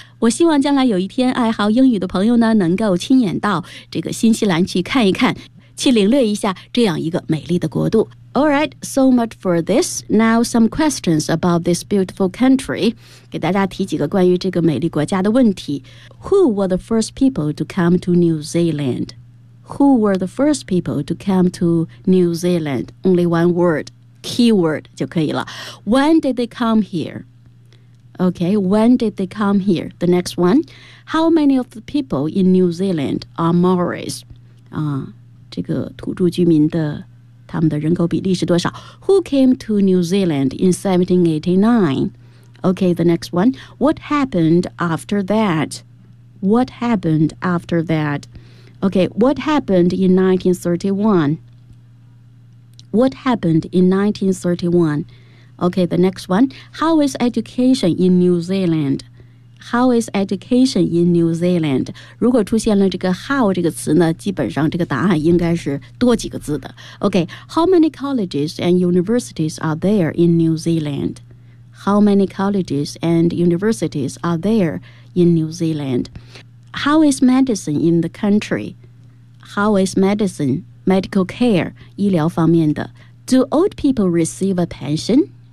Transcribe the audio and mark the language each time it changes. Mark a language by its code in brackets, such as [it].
[zh] 我希望将来有一天爱好英语的朋友呢能够亲眼到这个新西兰去看一看。去领略一下这样一个美丽的国度。 [en] All right, so much for this. Now some questions about this beautiful country. [zh] 给大家提几个关于这个美丽国家的问题。 [en] Who were the first people to come to New Zealand? Who were the first people to come to New Zealand? Only one word, keyword [zh] 就可以了。 [en] When did they come here? Okay, when did they come here? The next one. How many of the people in New Zealand are Maoris? [zh] 这个土著居民的他们的人口比例是多少 [en] Who came to New Zealand in 1789? Okay, the next one. What happened after that? What happened after that? Okay, what happened in 1931? What happened in 1931? Okay, the next one. How is education in New Zealand? How is education in New Zealand? [zh] 如果出现了这个 how 这个词呢，基本上这个答案应该是多几个字的。 [en] Okay, how many colleges and universities are there in New Zealand? How many colleges and universities are there in New Zealand. How is medicine in the country? How is medicine, medical care, [zh] 医疗方面的 [en] Do old people receive a pension?